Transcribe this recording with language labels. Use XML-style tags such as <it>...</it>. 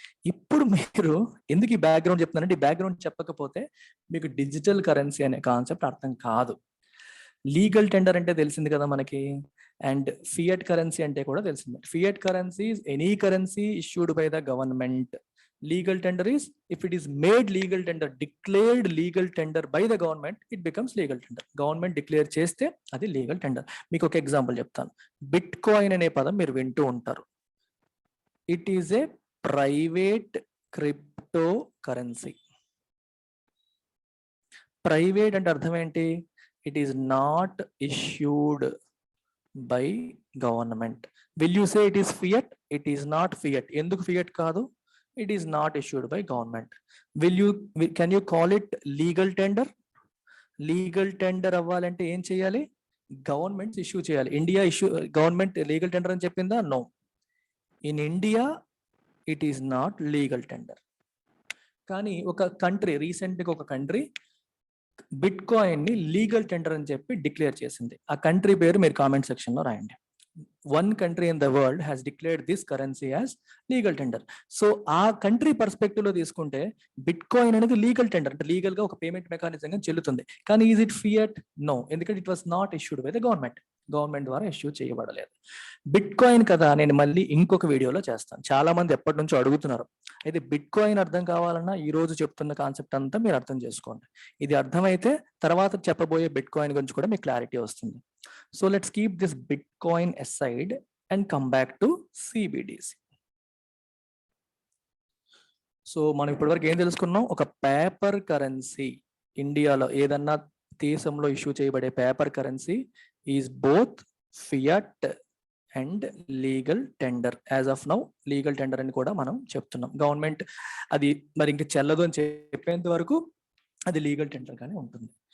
<te>ఇప్పుడు మీరు ఎందుకు ఈ బ్యాక్గ్రౌండ్ చెప్తున్నారంటే, ఈ బ్యాక్గ్రౌండ్ చెప్పకపోతే మీకు డిజిటల్ కరెన్సీ అనే కాన్సెప్ట్ అర్థం కాదు. లీగల్ టెండర్ అంటే తెలిసింది కదా మనకి, అండ్</te> <en>Fiat currency అంటే కూడా తెలిసింది. Fiat currency any currency issued by the government Legal tender is if it is made legal tender, declared legal tender by the government, it becomes legal tender.</en> <te>Government declare చేస్తే అది legal tender. మీకు ఒక example చెప్తాను. Bit coin అనే పదం మీరు వింటూ ఉంటారు.</te> <en>It is a private crypto currency.</en> <te>Private అంటే అర్థం ఏంటి?</te> <en>It is not issued by government. Will you say it is fiat? It is not fiat.</en> <te>ఎందుకు ఫియట్ కాదు?</te> <en>It is not issued by government. Can you call it legal tender?</en> <te>Legal tender అవ్వాలంటే ఏం చేయాలి? Government issue చేయాలి. India government legal tender అని చెప్పిందా?</te> <en>No. In India it is not legal tender.</en> <te>కానీ ఒక కంట్రీ రీసెంట్గా ఒక కంట్రీ బిట్ కాయిన్ ని లీగల్ టెండర్ అని చెప్పి డిక్లేర్ చేసింది. ఆ కంట్రీ పేరు మీరు కామెంట్ సెక్షన్ లో రాయండి.</te> <en>One country in the world has declared this currency as legal tender.</en> <te>So ఆ కంట్రీ పర్స్పెక్టివ్ లో తీసుకుంటే బిట్ కాయిన్ అనేది లీగల్ టెండర్, అంటే లీగల్ గా ఒక పేమెంట్ మెకానిజం గా చెల్లుతుంది. కానీ</te> <en>Is it fiat?</en> <te>నో.</te> <en>ఎందుకంటే it was not issued by the government.</en> <te>Government ద్వారా ఇష్యూ చేయబడలేదు. బిట్ కాయిన్ కదా నేను మళ్ళీ ఇంకొక వీడియోలో చేస్తాను. చాలా మంది ఎప్పటి నుంచో అడుగుతున్నారు. అయితే బిట్ కాయిన్ అర్థం కావాలన్నా ఈ రోజు చెప్తున్న కాన్సెప్ట్ అంతా మీరు అర్థం చేసుకోండి. ఇది అర్థమైతే తర్వాత చెప్పబోయే బిట్ కాయిన్ గురించి కూడా మీకు క్లారిటీ వస్తుంది.</te> <en>So let's keep this Bitcoin aside and come back to CBDC.</en> <te>So మనం ఇప్పటివరకు ఏం తెలుసుకున్నాం? ఒక పేపర్ కరెన్సీ, ఇండియాలో ఏదన్నా దేశంలో ఇష్యూ చేయబడే paper currency</te> <en>Is both fiat and legal tender.</en> <te>As of now legal tender అని కూడా మనం చెప్తున్నాం. గవర్నమెంట్ అది మరి ఇంక చెల్లదు అని చెప్పేంత వరకు అది లీగల్ టెండర్ గానే ఉంటుంది.</te>